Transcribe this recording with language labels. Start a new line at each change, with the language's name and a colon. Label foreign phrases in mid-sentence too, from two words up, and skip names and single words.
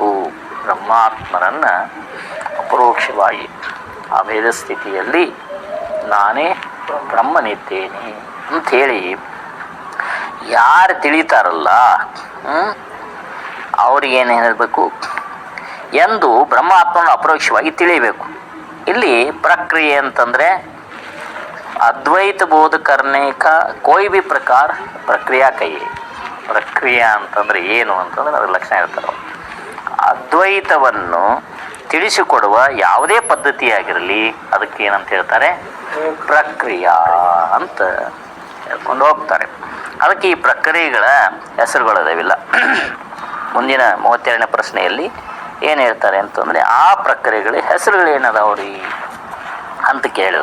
Kannada: ಬ್ರಹ್ಮಾತ್ಮರನ್ನು ಅಪರೋಕ್ಷವಾಗಿ ಅಭೇದ ಸ್ಥಿತಿಯಲ್ಲಿ ನಾನೇ ಬ್ರಹ್ಮನಿದ್ದೇನೆ ಅಂಥೇಳಿ ಯಾರು ತಿಳಿತಾರಲ್ಲ ಅವ್ರಿಗೇನು ಹೇಳಬೇಕು ಎಂದು ಬ್ರಹ್ಮಾತ್ಮನ ಅಪರೋಕ್ಷವಾಗಿ ತಿಳಿಯಬೇಕು. ಇಲ್ಲಿ ಪ್ರಕ್ರಿಯೆ ಅಂತಂದರೆ ಅದ್ವೈತ ಬೋಧ
Hindi: करने का कोई भी प्रकार प्रक्रिया कहिए.
Kannada: ಪ್ರಕ್ರಿಯೆ ಅಂತಂದರೆ ಏನು ಅಂತಂದರೆ ಅದರ ಲಕ್ಷಣ ಇರ್ತಾರೆ. ಅದ್ವೈತವನ್ನು ತಿಳಿಸಿಕೊಡುವ ಯಾವುದೇ ಪದ್ಧತಿಯಾಗಿರಲಿ ಅದಕ್ಕೆ ಏನಂತ ಹೇಳ್ತಾರೆ? ಪ್ರಕ್ರಿಯೆ ಅಂತ ಹೇಳ್ಕೊಂಡು ಹೋಗ್ತಾರೆ. ಅದಕ್ಕೆ ಈ ಪ್ರಕ್ರಿಯೆಗಳ ಹೆಸರುಗಳಿದಾವಿಲ್ಲ. ಮುಂದಿನ 32ನೇ ಪ್ರಶ್ನೆಯಲ್ಲಿ ಏನು ಹೇಳ್ತಾರೆ ಅಂತಂದರೆ, ಆ ಪ್ರಕ್ರಿಯೆಗಳ ಹೆಸರುಗಳು ಏನದಾವ್ರಿ ಅಂತ ಕೇಳಿದ.